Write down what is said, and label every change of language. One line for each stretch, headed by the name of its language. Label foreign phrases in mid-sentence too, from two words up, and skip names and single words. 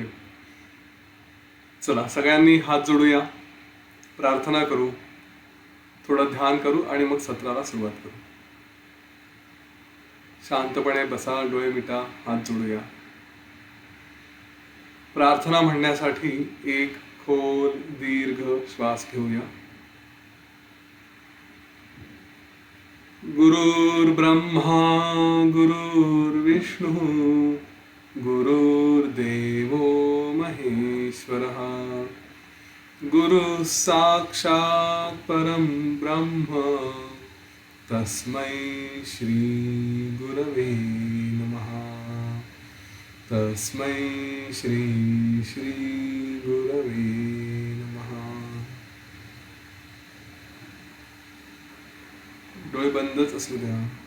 Marathi: चला, सगळ्यांनी हात जोडूया, प्रार्थना करू, थोडं ध्यान करू आणि मग सत्राला सुरुवात करू. शांतपणे बसा, डोळे मिटा, हात जोडूया. प्रार्थना म्हणण्यासाठी एक खोल दीर्घ श्वास घेऊया.
Sanskrit: गुरुर्ब्रह्मा गुरुर्विष्णू गुरुर्देवो महेश्वरः गुरु साक्षात् परं ब्रह्म तस्मै श्री गुरवे नमः. तस्मै श्री श्री गुरवे नमः.
Marathi: डोळे बंदच असू द्या.